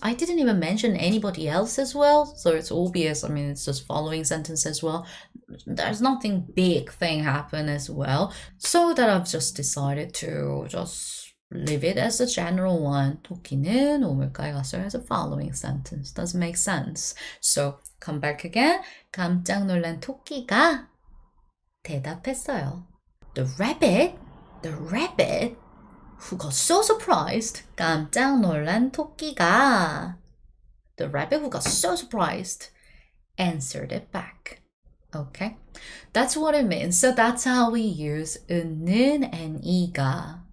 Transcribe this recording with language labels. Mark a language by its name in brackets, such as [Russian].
[English] I didn't even mention anybody else as well. So it's obvious. I mean, it's just following sentence as well. There's nothing big thing happen as well. So that I've just decided to just leave it as a general one. [Korean] 토끼는 우물가에 갔어요 [English] as a following sentence. Doesn't make sense. So come back again. [Korean] 깜짝 놀란 토끼가 대답했어요. [English] The rabbit who got so surprised. [Korean] 깜짝 놀란 토끼가 [English] The rabbit who got so surprised answered it back. Okay, that's what it means. So that's how we use 는 and 이가.